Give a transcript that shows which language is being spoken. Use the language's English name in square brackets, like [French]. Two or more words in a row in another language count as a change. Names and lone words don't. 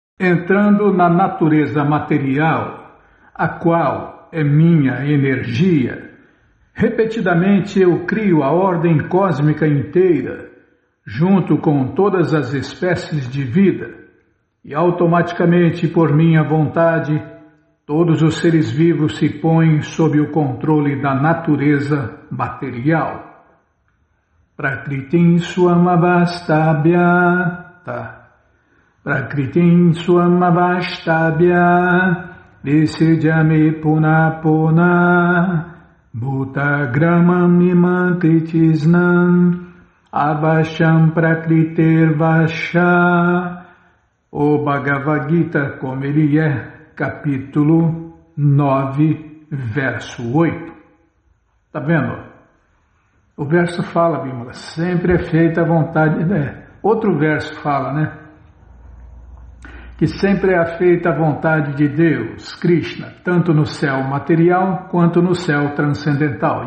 [Portuguese] Entrando na natureza material, a qual é minha energia, repetidamente eu crio a ordem cósmica inteira, junto com todas as espécies de vida, e automaticamente, por minha vontade, todos os seres vivos se põem sob o controle da natureza material. [Sanskrit] Prakritim swamavastabhyata, Prakritim swamavastabhya, Visirjame punapuna, Bhutagramam imam kritisnam, Avasham prakriter vasha. [Portuguese] O Bhagavad Gita, como ele é, capítulo 9, verso 8. Tá vendo? O verso fala, Bímola, sempre é feita a vontade. Outro verso fala, né? Que sempre é feita a vontade de Deus, Krishna, tanto no céu material quanto no céu transcendental.